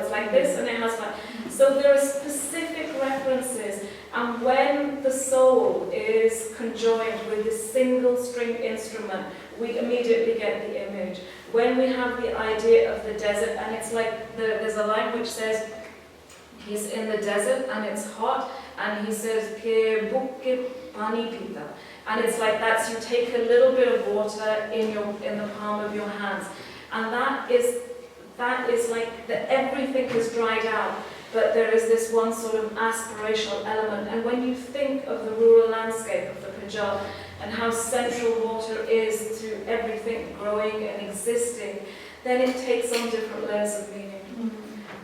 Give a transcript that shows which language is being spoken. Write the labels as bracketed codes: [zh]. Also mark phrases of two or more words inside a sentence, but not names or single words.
[en] It's like this, and it has like. So there are specific references, and when the soul is conjoined with this single string instrument, we immediately get the image. When we have the idea of the desert, and it's like there's a line which says he's in the desert and it's hot, and he says [pa] ke buk ke pani pita, [en] and it's like that. So you take a little bit of water in the palm of your hands, and that is like everything is dried out. But there is this one sort of aspirational element. And when you think of the rural landscape of the Punjab and how central water is to everything growing and existing, then it takes on different layers of meaning.